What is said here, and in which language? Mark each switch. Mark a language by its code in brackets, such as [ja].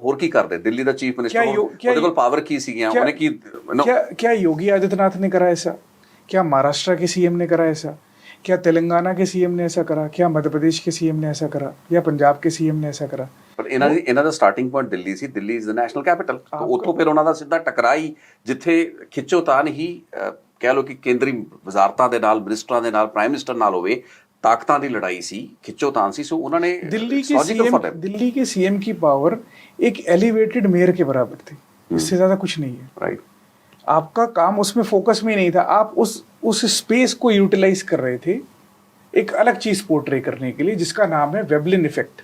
[pa] ਹੋਰ ਕੀ ਕਰਦੇ ਦਿੱਲੀ ਦਾ chief minister, ਉਹਦੇ ਕੋਲ ਪਾਵਰ ਕੀ ਸੀਗੀਆਂ, ਉਹਨੇ ਕੀ [hi] क्या योगी आदित्यनाथ ने करा ऐसा? क्या महाराष्ट्र के सीएम ने करा ऐसा? क्या तेलंगाना के सीएम ने ऐसा करा? क्या मध्य प्रदेश के सीएम ने ऐसा करा? या पंजाब के सीएम ने ऐसा करा? [pa] ਪਰ ਇਹਨਾਂ ਦਾ starting point Delhi ਸੀ। [en] Delhi is the national capital. [pa] ਤਾਂ ਉੱਥੋਂ ਫਿਰ ਉਹਨਾਂ ਦਾ ਸਿੱਧਾ ਟਕਰਾਈ, ਜਿੱਥੇ ਖਿੱਚੋਤਾਨ ਹੀ ਕਹਿ ਲਓ ਕਿ ਕੇਂਦਰੀ ਵਜ਼ਾਰਤਾਂ ਦੇ ਨਾਲ, ਮਿਨਿਸਟਰਾਂ ਦੇ ਨਾਲ, ਪ੍ਰਾਈਮ ਮਿਨਿਸਟਰ ਨਾਲ ਹੋਵੇ, ताकतां दी लड़ाई सी, खिच्चोतान सी। [hi] सो उन्होंने दिल्ली के सीएम की पावर एक एलिवेटेड मेयर के बराबर थी, इससे ज्यादा कुछ नहीं है। राइट। आपका काम उसमें फोकस में नहीं था, आप उस स्पेस को यूटिलाइज कर रहे थे एक अलग चीज पोर्ट्रे करने के लिए, जिसका नाम है वेबलिन इफेक्ट।